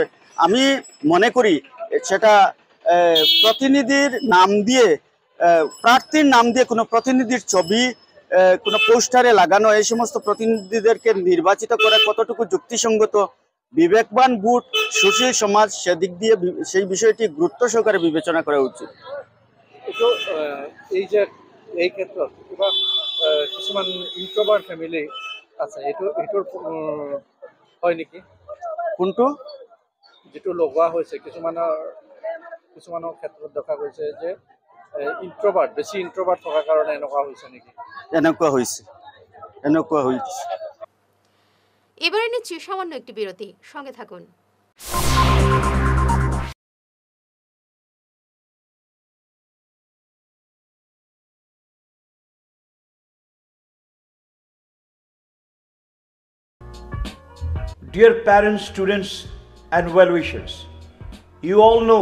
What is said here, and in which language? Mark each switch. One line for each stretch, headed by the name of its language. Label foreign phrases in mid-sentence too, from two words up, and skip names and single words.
Bangla: আমি মনে করি সেটা প্রতিনিধির নাম দিয়ে, প্রার্থীর নাম দিয়ে কোনো প্রতিনিধির ছবি কোনো পোস্টারে লাগানো, এই সমস্ত প্রতিনিধিদেরকে নির্বাচিত করা কতটুকু যুক্তিসঙ্গত, বিবেকবান ভোট, সুশীল সমাজ, সেদিক দিয়ে সেই বিষয়টি গুরুত্ব সহকারে বিবেচনা করা উচিত।
Assamese: এই ক্ষেত্ৰত কিবা কিছুমান
English: introvert family
Assamese: আছে, এইটোৰ হয় নেকি? কোনটো যেটো লগোৱা হৈছে কিছুমানৰ কিছুমানৰ ক্ষেত্ৰত দেখা গৈছে যে ইন্ট্ৰোভাৰ্ট বেছি ইন্ট্ৰোভাৰ্ট থকাৰ কাৰণে এনেকুৱা হৈছে নেকি? এনেকুৱা হৈছে।
Bangla: এবারে নিচ্ছি সামান্য একটি বিরতি, সঙ্গে থাকুন।
English: Dear parents, students and well-wishers, you all know